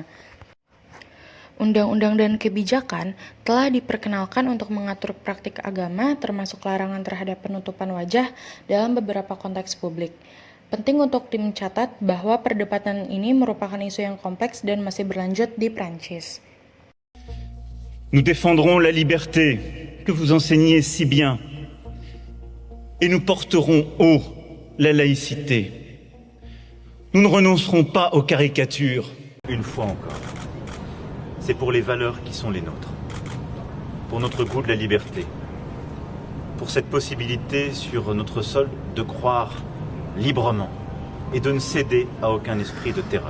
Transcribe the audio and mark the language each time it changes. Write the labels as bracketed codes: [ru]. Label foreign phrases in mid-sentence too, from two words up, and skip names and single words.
[id] Undang-undang dan kebijakan telah diperkenalkan untuk mengatur praktik agama, termasuk larangan terhadap penutupan wajah dalam beberapa konteks publik. Penting untuk mencatat bahwa perdebatan ini merupakan isu yang kompleks dan masih berlanjut di Prancis. [fr] Nous défendrons la liberté que vous enseignez si bien et nous porterons haut la laïcité. Nous ne renoncerons pas aux caricatures. Une fois encore, c'est pour les valeurs qui sont les nôtres, pour notre goût de la liberté, pour cette possibilité sur notre sol de croire librement et de ne céder à aucun esprit de terreur.